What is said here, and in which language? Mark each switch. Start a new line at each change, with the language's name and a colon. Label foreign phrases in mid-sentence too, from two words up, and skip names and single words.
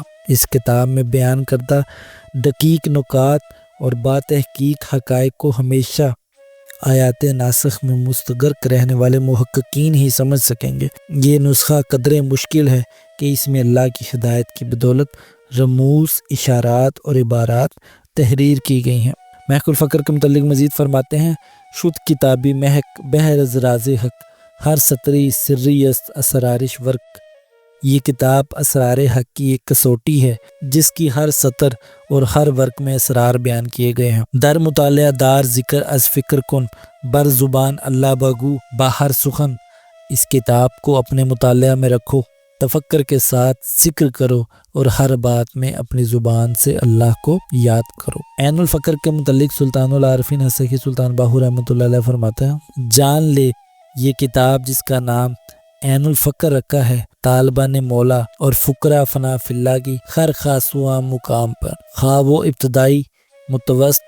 Urdu: اس کتاب میں بیان کردہ دقیق نکات اور با تحقیق حقائق کو ہمیشہ آیات ناسخ میں مستغرق رہنے والے محققین ہی سمجھ سکیں گے۔ یہ نسخہ قدرے مشکل ہے کہ اس میں اللہ کی ہدایت کی بدولت رموز، اشارات اور عبارات تحریر کی گئی ہیں۔ محق الفقر کے متعلق مزید فرماتے ہیں،
Persian: شد کتابی محق بہر از راز حق، ہر سطری سری است اسرارش ورق،
Urdu: یہ کتاب اسرار حق کی ایک کسوٹی ہے جس کی ہر سطر اور ہر ورق میں اسرار بیان کیے گئے ہیں۔
Persian: در مطالعہ دار ذکر از فکر کن، بر زبان اللہ بگو باہر سخن،
Urdu: اس کتاب کو اپنے مطالعہ میں رکھو، تفکر کے ساتھ ذکر کرو اور ہر بات میں اپنی زبان سے اللہ کو یاد کرو۔ عین الفقر کے متعلق سلطان العارفین حضرت سخی سلطان باہو رحمۃ اللہ علیہ فرماتا ہے، جان لے یہ کتاب جس کا نام عین الفقر رکھا ہے طالبان مولا اور فقراء
Arabic: فنا فی اللہ
Urdu: کی خر خاصواں مقام پر، خواہ وہ ابتدائی، متوسط